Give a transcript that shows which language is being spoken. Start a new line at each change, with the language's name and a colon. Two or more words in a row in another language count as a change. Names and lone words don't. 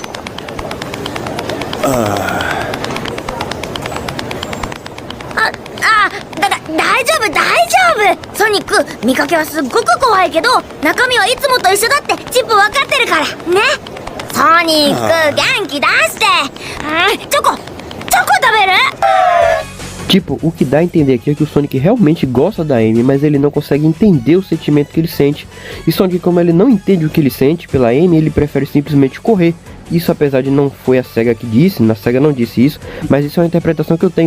Japanese: 大丈夫ソニック、見かけはすっごく怖いけど中身はいつもと一緒だってチップ分かってるからね。ソニック元気出して。チョコ食べる？
Portuguese: Tipo, o que dá a entender aqui é que o Sonic realmente gosta da Amy, mas ele não consegue entender o sentimento que ele sente. E Sonic, como ele não entende o que ele sente pela Amy, ele prefere simplesmente correr. Isso apesar de não foi a SEGA que disse, na SEGA não disse isso, mas isso é uma interpretação que eu tenho.